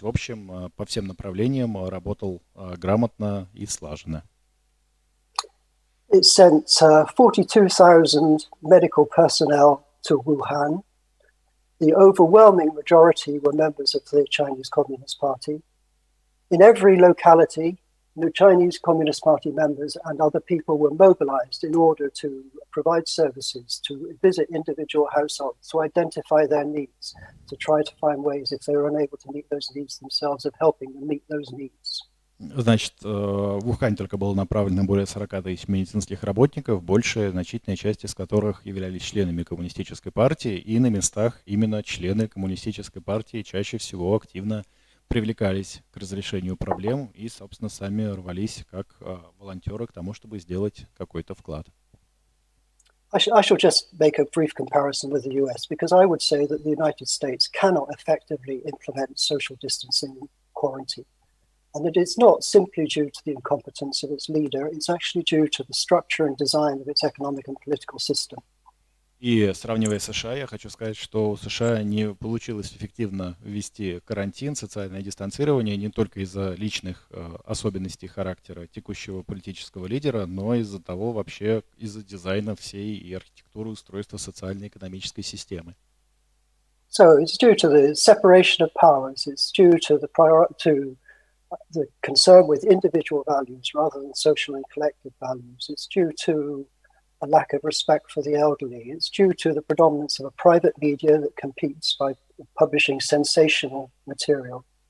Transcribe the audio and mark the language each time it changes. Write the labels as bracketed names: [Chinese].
[Russian] В общем, по всем направлениям работал грамотно и слаженно. [English] It sent 42,000 medical personnel to Wuhan. The overwhelming majority were members of the Chinese Communist Party. In every locality, the Chinese Communist Party members and other people were mobilized in order to provide services, to visit individual households, to identify their needs, to try to find ways, if they were unable to meet those needs themselves, of helping them meet those needs. [Russian] Значит, в Ухань только было направлено более 40 тысяч медицинских работников, значительная часть из которых являлись членами коммунистической партии, и на местах именно члены коммунистической партии чаще всего активно привлекались к разрешению проблем и, собственно, сами рвались как волонтеры к тому, чтобы сделать какой-то вклад. [English] I shall just make a brief comparison with the US, because I would say that the United States cannot effectively implement social distancing and quarantine. And it is not simply due to the incompetence of its leader, it's actually due to the structure and design of its economic and political system. [Russian] И сравнивая с США, я хочу сказать, что у США не получилось эффективно ввести карантин, социальное дистанцирование не только из-за личных особенностей характера текущего политического лидера, но из-за того вообще, из-за дизайна всей и архитектуры устройства социально-экономической системы. [English] So it's due to the separation of powers, it's due to the concern with individual values rather than social and collective values. It's due to a lack of respect for the elderly. It's due to the predominance of a private media that competes by publishing sensational material.